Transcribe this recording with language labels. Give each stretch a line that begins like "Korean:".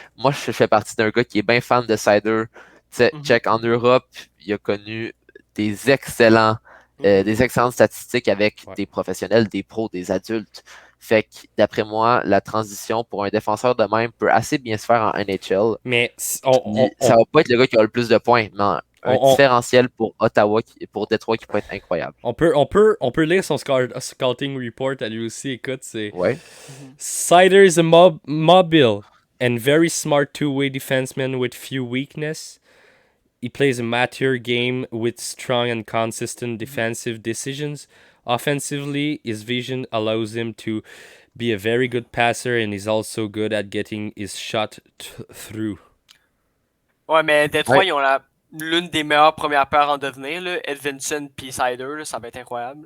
French: Moi, je fais partie d'un gars qui est bien fan de Seider. Check en Europe, il a connu des excellentes statistiques avec des professionnels, des pros, des adultes. Fait que, d'après moi, la transition pour un défenseur de même peut assez bien se faire en NHL. Mais Ça va pas être le gars qui a le plus de points, mais un différentiel pour pour Détroit qui peut être incroyable. On peut lire son scouting report à lui aussi. Écoute, c'est
English: Seider is a mobile and very smart two-way defenseman with few weakness. He plays a mature game with strong and consistent defensive decisions. Offensively, his vision allows him to be a very good passer and he's also good at getting his shot through.
French: Ouais, mais Détroit, ils ont l'une des meilleures premières paires en devenir, là. Edvinson puis Seider, là, ça va être incroyable.